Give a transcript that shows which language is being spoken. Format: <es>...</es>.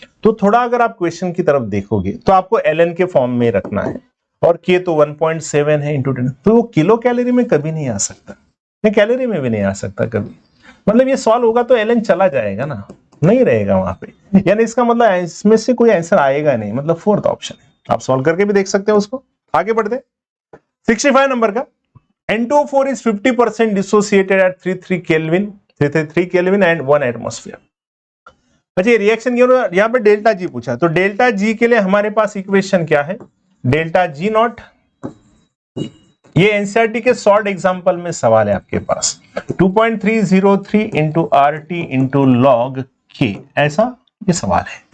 <hi>तो थोड़ा अगर आप क्वेश्चन की तरफ देखोगे तो आपको ln के फॉर्म में रखना है, और के तो 1.7 है इंटू 10, तो वो किलो कैलोरी में कभी नहीं आ सकता, कैलोरी में भी नहीं आ सकता कभी, मतलब ये सॉल्व होगा तो ln चला जाएगा ना, नहीं रहेगा वहां पे, यानी इसका मतलब इसमें से कोई आंसर आएगा नहीं, मतलब फोर्थ ऑप्शन है। आप सॉल्व करके भी देख सकते हैं उसको। आगे बढ़ते 65 नंबर का,</hi> <en>N2O4 is 50% dissociated at 333 Kelvin and 1 atmosphere।</en> <hi>अच्छा, ये रिएक्शन यहाँ पे डेल्टा जी पूछा, तो डेल्टा जी के लिए हमारे पास इक्वेशन क्या है? डेल्टा जी नॉट, ये एनसीईआरटी के शॉर्ट एग्जांपल में सवाल है आपके पास, 2.303 इंटू RT इंटू लॉग के, ऐसा ये सवाल है।</hi>